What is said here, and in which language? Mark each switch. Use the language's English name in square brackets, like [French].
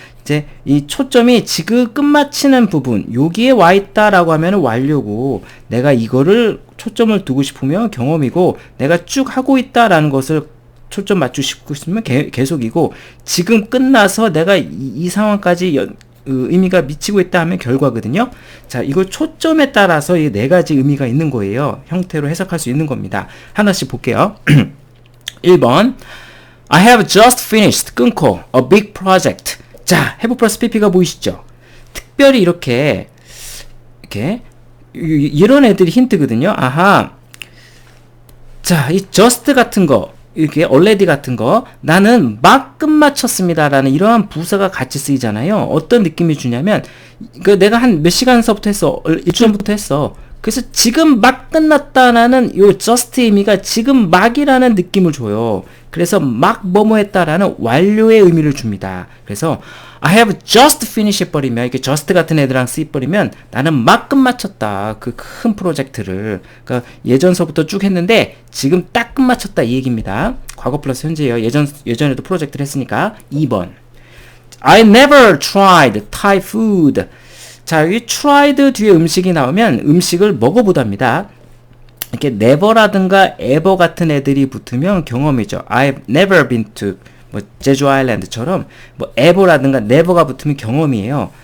[Korean] 이제 이 초점이 지금 끝마치는 부분, 여기에 와 있다라고 하면 완료고, 내가 이거를 초점을 두고 싶으면 경험이고, 내가 쭉 하고 있다라는 것을 초점 맞추고 싶으면 계속이고, 지금 끝나서 내가 이 상황까지 의미가 미치고 있다 하면 결과거든요. 자, 이거 초점에 따라서 이 네 가지 의미가 있는 거예요. 형태로 해석할 수 있는 겁니다. 하나씩 볼게요. [English] 1번 I have just finished, [Korean] 끊고 [English] a big project. [Korean] 자, have 플러스 pp가 보이시죠? 특별히 이렇게 이런 애들이 힌트거든요. 자, 이 just 같은 거, 이렇게 already 같은 거, 나는 막 끝마쳤습니다 라는 이러한 부사가 같이 쓰이잖아요. 어떤 느낌이 주냐면, 내가 한 몇 시간서부터 했어, 일주일부터 했어. 그래서 지금 막 끝났다라는 요 just 의미가 지금 막이라는 느낌을 줘요. 그래서 막 뭐뭐 했다라는 완료의 의미를 줍니다. 그래서 I have just finished 해버리면, 이렇게 just 같은 애들랑 쓰여버리면 나는 막 끝마쳤다. 그 큰 프로젝트를. 그러니까 예전서부터 쭉 했는데 지금 딱 끝마쳤다 이 얘기입니다. 과거 플러스 현재예요. 예전에도 프로젝트를 했으니까. [English] 2번 I never tried Thai food. [Korean] 자, 여기 tried 뒤에 음식이 나오면 음식을 먹어보답니다. 이렇게 never라든가 ever 같은 애들이 붙으면 경험이죠. [English] I've never been to [Korean] 제주 아일랜드처럼 ever라든가 never가 붙으면 경험이에요.